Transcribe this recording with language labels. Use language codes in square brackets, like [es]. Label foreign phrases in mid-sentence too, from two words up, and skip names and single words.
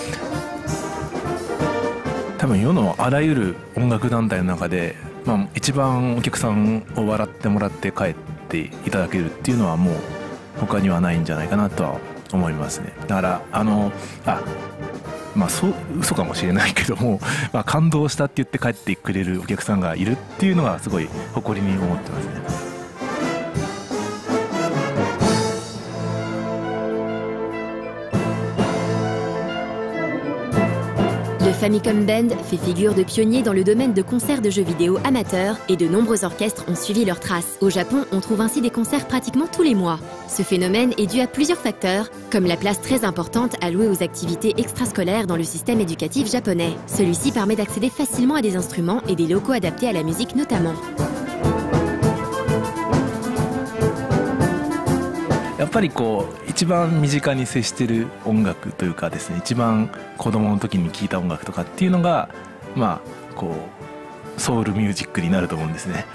[ja] 多分世のあらゆる音楽団体の中で、一番お客さんを笑ってもらって帰っていただけるっていうのはもう他にはないんじゃないかなとは思いますね。だから嘘かもしれないけども、感動したって言って帰ってくれるお客さんがいるっていうのがすごい誇りに思ってますね。 [fr] Le Famicom Band fait figure de pionnier dans le domaine de concerts de jeux vidéo amateurs et de nombreux orchestres ont suivi leurs traces. Au Japon, on trouve ainsi des concerts pratiquement tous les mois. Ce phénomène est dû à plusieurs facteurs, comme la place très importante allouée aux activités extrascolaires dans le système éducatif japonais. Celui-ci permet d'accéder facilement à des instruments et des locaux adaptés à la musique notamment. [ja] やっぱり一番身近に接してる音楽というかですね、一番子供の時に聴いた音楽とかっていうのがソウルミュージックになると思うんですね。